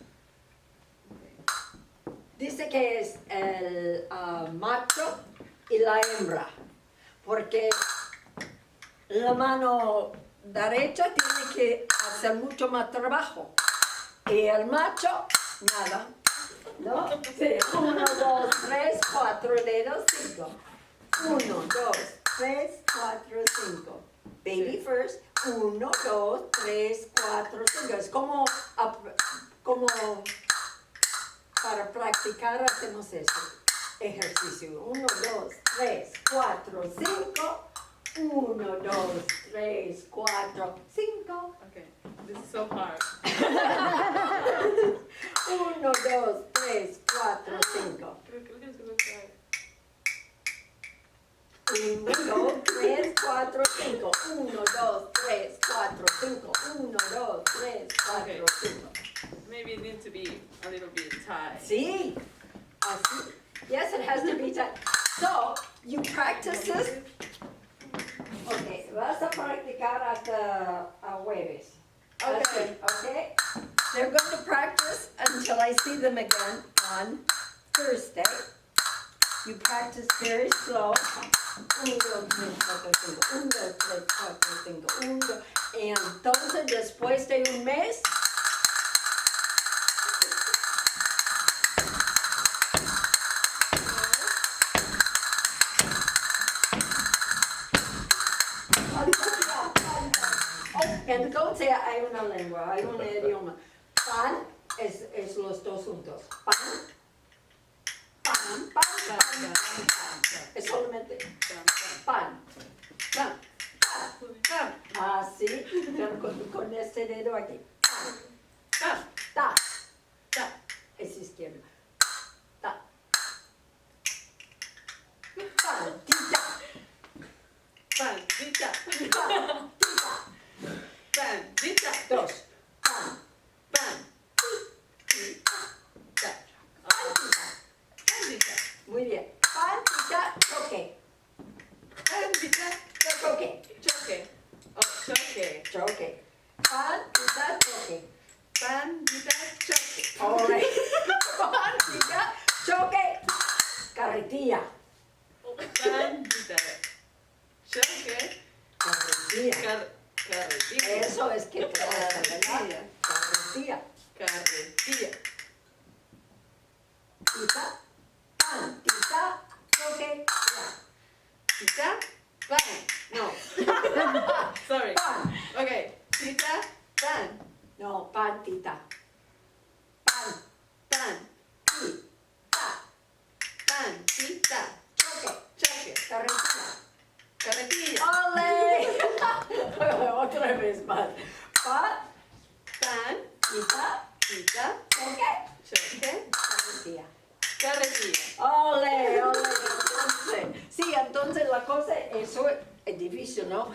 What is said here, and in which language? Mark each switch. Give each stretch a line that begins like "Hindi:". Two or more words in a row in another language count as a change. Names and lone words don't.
Spanish: Dice que es el macho y la hembra, porque la mano derecha tiene que hacer mucho más trabajo y el macho nada, ¿no? Sí. 1, 2, 3, 4 dedos, 5. 1, 2, 3, 4, 5.
English: Baby first. 1, 2, 3, 4, 5.
Spanish: Es como para practicar hacemos eso. Ejercicio. 1, 2, 3, 4, 5. 1, 2, 3, 4, 5.
English: Okay, this is so hard. 1, 2, 3, 4, 5.
Spanish: Creo que es muy hard. 1, 2, 3, 4, 5. 1, 2, 3, 4, 5. 1, 2, 3, 4, 5.
English: Maybe it needs to be a little bit tight.
Spanish: Sí. Así.
English: Yes, it has to be tight. So, you practice this.
Spanish: Okay, vas a practicar hasta jueves. Okay. Okay?
English: They're going to practice until I see them again on Thursday. You practice very slow. 1, 2, 3, 4, 5. 1, 2, 3, 4, 5. 1, 2.
Spanish: Y entonces, después de un mes, entonces hay una lengua, hay un idioma. Pan es los dos juntos. Pan, pan, pan, pan, pan, pan. Es solamente pan, pan, pan. Así, pero con este dedo aquí. Pan, ta, ta. Es izquierdo. Ta. Pantita. Pandita. Pantita. Pandita. 2. Pan. Pan. Pandita. Muy bien. Pantita, choque. Pandita. Choque. Choque. Oh, choque. Choque. Pantita, choque. Pandita. Choque.
English: All right.
Spanish: Pantita, choque. Carretilla. Pandita. Choque. Carretilla. Carretilla. Eso es que te vas a ganar. Carretilla. Carretilla. Tita. Pantita, choque. Ya. Tita. Pan. No. Sorry. Pan. Okay. Tita. Pan. No, pantita. Pan. Pan. Tita. Pan. Tita. Choque. Choque. Carretilla. Carretilla. ¡Ole! Otra vez más. Pan, Pan. tita, Tita. choque, Choque. carretilla. Carretilla. ¡Ole! ¡Ole! Entonces, sí, entonces la cosa, eso es difícil, ¿no?